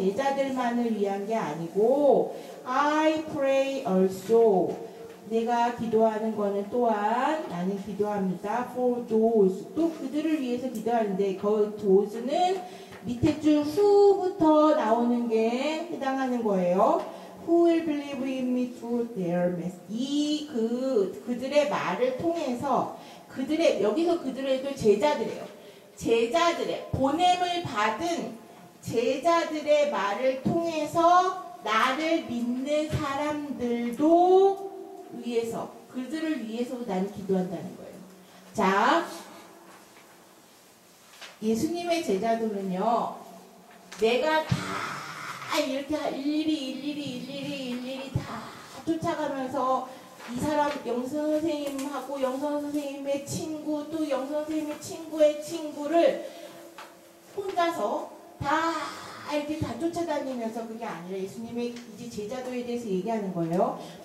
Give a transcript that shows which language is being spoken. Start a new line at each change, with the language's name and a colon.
Korean: 제자들만을 위한 게 아니고
English: I pray also
Korean: 내가 기도하는 거는 또한 나는 기도합니다.
English: for those
Korean: 또 그들을 위해서 기도하는데 그 those는 밑에 줄 who부터 나오는 게 해당하는 거예요.
English: Who will believe in me through their message
Korean: 그들의 말을 통해서 여기서 그들에도 제자들이에요. 제자들의 보냄을 받은 제자들의 말을 통해서 나를 믿는 사람들도 위해서 그들을 위해서도 나는 기도한다는 거예요. 자, 예수님의 제자들은요, 내가 다 이렇게 일일이 다 쫓아가면서 이 사람 영선 선생님하고 영선 선생님의 친구 또 영선 선생님의 친구의 친구를 혼자서 다 이렇게 다 쫓아다니면서 그게 아니라 예수님의 이제 제자도에 대해서 얘기하는 거예요.